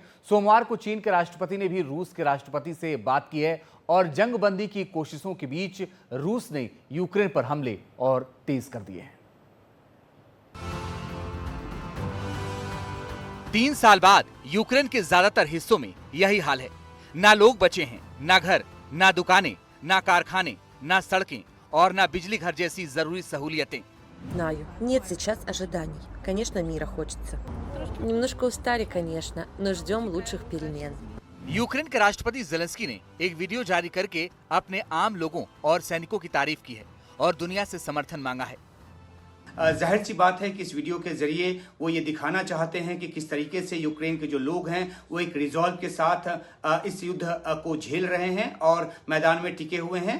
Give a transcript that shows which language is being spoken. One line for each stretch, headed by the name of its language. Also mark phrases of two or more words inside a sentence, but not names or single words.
Hindi: सोमवार को चीन के राष्ट्रपति ने भी रूस के राष्ट्रपति से बात की है और जंगबंदी की कोशिशों के बीच रूस ने यूक्रेन पर हमले और तेज कर दिए हैं। 3 साल बाद यूक्रेन के ज्यादातर हिस्सों में यही हाल है। ना लोग बचे हैं, ना घर, ना दुकानें, ना कारखाने, ना सड़कें और ना बिजली घर जैसी जरूरी सहूलियतें।
Russian: Знаю. Нет сейчас ожиданий. Конечно, мира хочется. Немножко устали, конечно, но ждем лучших перемен.
Hindi: यूक्रेन के राष्ट्रपति जेलेंस्की ने एक वीडियो जारी करके अपने आम लोगों और सैनिकों की तारीफ की है और दुनिया से समर्थन मांगा है। जाहिर सी बात है कि इस वीडियो के जरिए वो ये दिखाना चाहते हैं कि किस तरीके से यूक्रेन के जो लोग हैं वो एक रिजॉल्व के साथ इस युद्ध को झेल रहे हैं और मैदान में टिके हुए हैं।